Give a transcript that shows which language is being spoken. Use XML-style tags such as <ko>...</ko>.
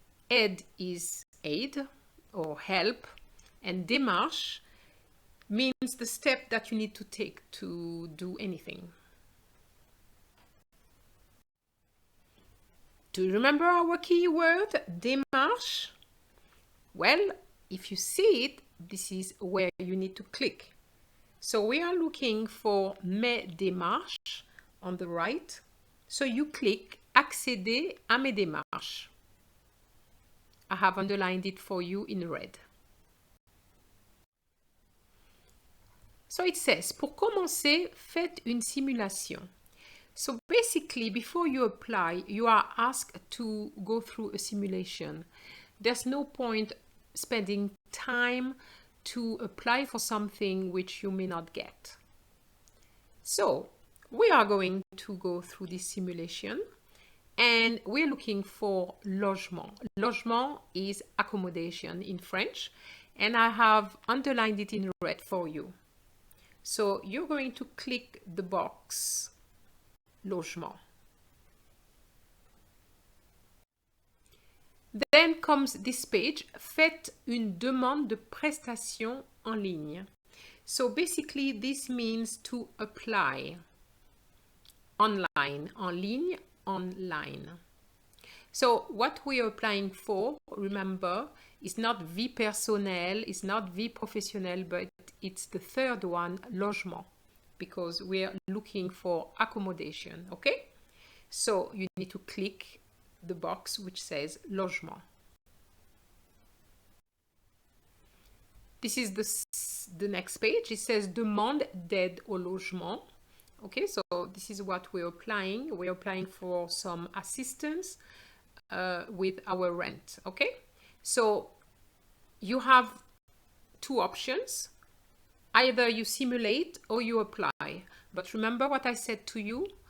<en>Aide is aid or help and démarche means the step that you need to take to do anything. Do you remember our keyword, démarche? Well, if you see it, this is where you need to click. So we are looking for</en> <fr>mes démarches</fr> <en>on the right. So you click</en> <fr>accéder à mes démarches.</fr> <en>I have underlined it for you in red. So it says,</en> <fr>pour commencer, faites une simulation.</fr> <en>So basically, before you apply, you are asked to go through a simulation. There's no point spending time to apply for something which you may not get. So we are going to go through this simulation and we're looking for logement. Logement is accommodation in French and I have underlined it in red for you. So you're going to click the box logement. Then comes this page,</en> <fr>faites une demande de prestation en ligne.</fr> <en>So basically this means to apply online,</en> <fr>en ligne,</fr> <en>online. So what we are applying for, remember, is not</en> <fr>vie personnelle,</fr> <en>it's not</en> <fr>vie professionnelle,</fr> <en>but it's the third one, logement, because we are looking for accommodation, okay? So you need to click the box which says logement. This is the next page. It says</en> <fr>demande d'aide au logement.</fr> <en>Okay, so this is what we're applying. We're applying for some assistance with our rent. Okay, so you have two options. Either you simulate or you apply. But remember what I said to you?</en>